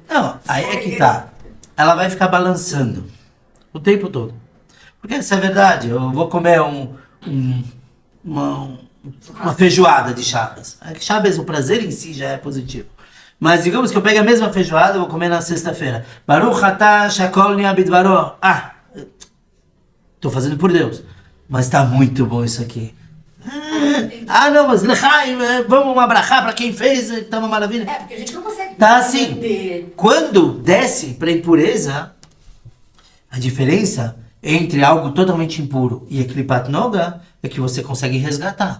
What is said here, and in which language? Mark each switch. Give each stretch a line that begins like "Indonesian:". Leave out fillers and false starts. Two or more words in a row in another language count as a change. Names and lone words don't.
Portuguese: Não, aí é que tá. Ela vai ficar balançando o tempo todo. Porque isso é verdade, eu vou comer uma feijoada de Shabbos. Shabbos, o prazer em si já é positivo. Mas digamos que eu pegue a mesma feijoada e vou comer na sexta-feira.
Hebrew: ברוך אתה שהכל נהיה בדברו.
Portuguese: Estou fazendo por Deus. Mas está muito bom isso aqui. Não, mas Lechaim, vamos abraçar para quem fez, tá uma maravilha. Porque a gente não consegue. Tá assim, quando desce para impureza, a diferença entre algo totalmente impuro e
Hebrew: קליפת נוגה
Portuguese: é que você consegue resgatar.